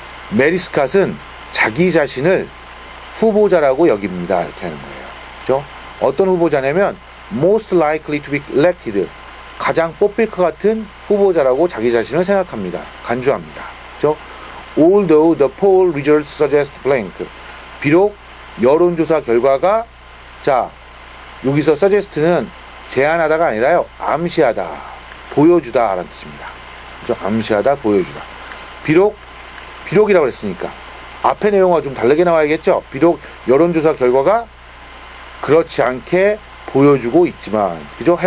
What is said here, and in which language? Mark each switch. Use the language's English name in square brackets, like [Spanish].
[Korean] 메리 스캇은 자기 자신을 후보자라고 여깁니다. 이렇게 하는 거예요. 그죠? 어떤 후보자냐면 [English] most likely to be elected. [Korean] 가장 뽑힐 것 같은 후보자라고 자기 자신을 생각합니다. 간주합니다. 그죠? [English] Although the poll results suggest blank. [Korean] 비록 여론조사 결과가 자, 여기서 suggest는 제안하다가 아니라요. 암시하다, 보여주다 라는 뜻입니다. 그죠? 암시하다, 보여주다. 비록이라고 했으니까 앞의 내용과 좀 다르게 나와야겠죠. 비록 여론조사 결과가 그렇지 않게 보여주고 있지만, 그죠?